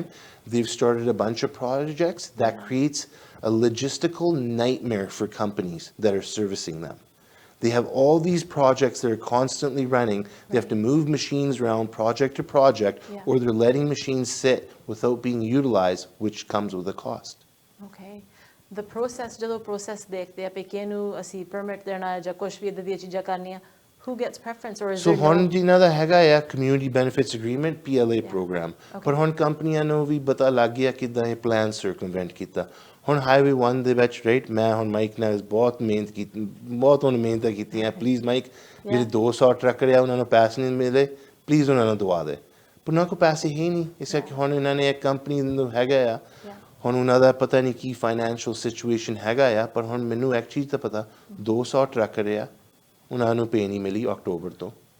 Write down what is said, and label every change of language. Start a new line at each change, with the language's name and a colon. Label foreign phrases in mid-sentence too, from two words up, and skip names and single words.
English: They've started a bunch of projects that creates a logistical nightmare for companies that are servicing them. They have all these projects that are constantly running. They have to move machines around project to project or they're letting machines sit without being utilized, which comes with a cost. Okay. The process,
Punjabi: ਜਦੋਂ process ਦੇਖਦੇ ਆ ਕਿ ਕਿਹਨੂੰ ਅਸੀਂ permit ਦੇਣਾ ਜਾਂ ਕੁਝ ਵੀ ਇਦਾਂ ਦੀਆਂ ਚੀਜ਼ਾਂ ਕਰਨੀਆਂ
English: who gets preference or is so there
Punjabi: ਹੁਣ ਜਿਨ੍ਹਾਂ ਦਾ ਹੈਗਾ ਆ
English: community benefits agreement PLA program
Punjabi: ਪਰ ਹੁਣ ਕੰਪਨੀਆਂ ਨੂੰ ਵੀ ਪਤਾ ਲੱਗ ਗਿਆ ਕਿੱਦਾਂ ਇਹ
English: plan circumvent
Punjabi: ਕੀਤਾ ਹੁਣ ਹਾਈਵੇ 1 ਦੇ ਵਿੱਚ ਰਾਈਟ ਮੈਂ ਹੁਣ ਮਾਈਕ ਨਾਲ ਬਹੁਤ ਮਿਹਨਤ ਕੀਤੀ ਬਹੁਤ ਉਹਨੇ ਮਿਹਨਤਾਂ ਕੀਤੀਆਂ ਪਲੀਜ਼ ਮਾਈਕ ਜਿਹੜੇ 200 ਟਰੱਕਰ ਆ ਉਹਨਾਂ ਨੂੰ ਪੈਸੇ ਨਹੀਂ ਮਿਲੇ ਪਲੀਜ਼ ਉਹਨਾਂ ਨੂੰ ਦਵਾ ਦੇ ਪਰ ਉਹਨਾਂ ਕੋਲ ਪੈਸੇ ਹੀ ਨਹੀਂ ਇਸ ਕਰਕੇ ਹੁਣ ਇਹਨਾਂ ਨੇ ਇੱਕ ਕੰਪਨੀ ਨੂੰ ਹੈਗਾ ਆ ਹੁਣ ਉਹਨਾਂ ਦਾ ਪਤਾ ਨਹੀਂ ਕੀ
English: financial situation
Punjabi: ਹੈਗਾ ਆ ਪਰ ਹੁਣ ਮੈਨੂੰ ਇੱਕ ਚੀਜ਼ ਤਾਂ ਪਤਾ 200 ਟਰੱਕਰ ਆ ਉਹਨਾਂ ਨੂੰ ਪੇ ਨਹੀਂ ਮਿਲੀ ਅਕਤੂਬਰ ਤੋਂ